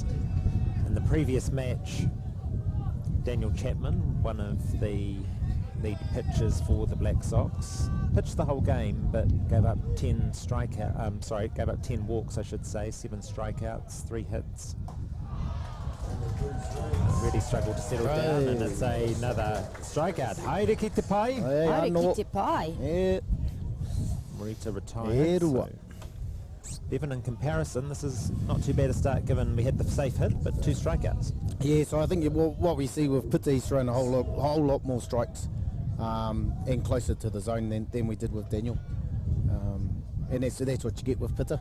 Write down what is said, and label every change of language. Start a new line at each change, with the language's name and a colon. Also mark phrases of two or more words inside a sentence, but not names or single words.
English: In the previous match, Daniel Chapman, one of the lead pitchers for the Black Sox, pitched the whole game but gave up 10 walks, I should say, 7 strikeouts, 3 hits. Really struggled to settle down, and it's another strikeout.
Māori: Haere ki te pai. Haere ki te pai.
English: Yeah. Morita retired. So Bevan, in comparison, this is not too bad a start given we had the safe hit, but 2 strikeouts. Yeah, so I think what we see with Pita, he's thrown a whole lot more strikes and closer to the zone than we did with Daniel. And that's what you get with Pita.